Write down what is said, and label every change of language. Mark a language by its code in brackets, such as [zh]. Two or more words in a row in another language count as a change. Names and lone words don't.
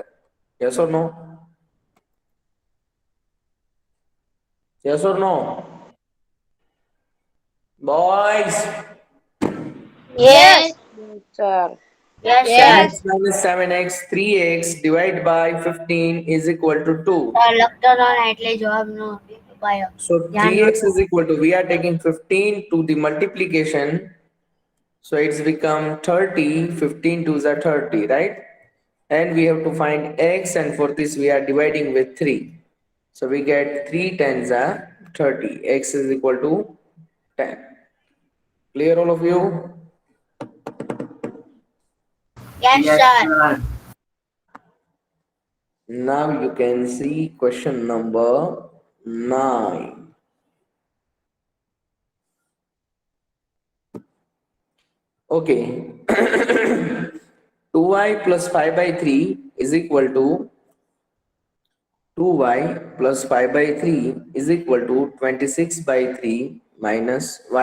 [en] Yes or no? Yes or no? Boys, Yes. Yes. Yes, sir. Yes, sir. 10x minus 7x, 3x divided by 15 is equal to 2. [gu] સર લખતો હતો ને એટલે જવાબ નો પાયો [en] So [gu] ધ્યાન 3x નહોતું. [en] is equal to, we are taking 15 to the multiplication. So it's become 30, 15 2s are 30, right? And we have to find x, and for this we are dividing with 3. So we get 3 tens are 30. X is equal to 10. Clear all of you? yes sir. Now you can see question number 9. Okay. 2y plus 5 by 3 is equal to 2y plus 5 by 3 is equal to 26 by 3 minus y.